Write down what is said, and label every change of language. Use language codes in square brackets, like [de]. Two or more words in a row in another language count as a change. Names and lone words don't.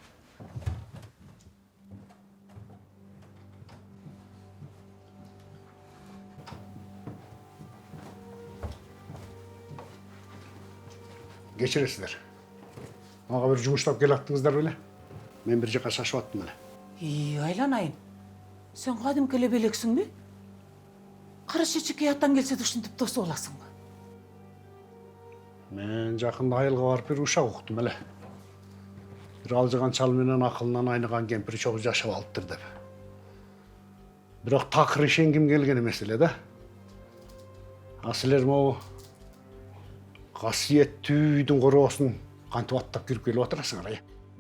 [ky] Кечиресиздер. Мага бир жумуштап келаттыңыздар беле? Мен бир жака шашып аттым эле. Айланайын. Сен кадимки эле белексиңби? Кара чечекей аттан келсе де ушинтип дос боласың ба? Мен жакында айылга барып бир ушак уктум эле. Бир алжыган чал менен акылынан айныган кемпир чогуу жашап алыптыр деп. Бирок такыр ишенгим келген эмес эле да. А силер могу касиеттүү үйдүн короосун кантип аттап кирип келип атырасыңар?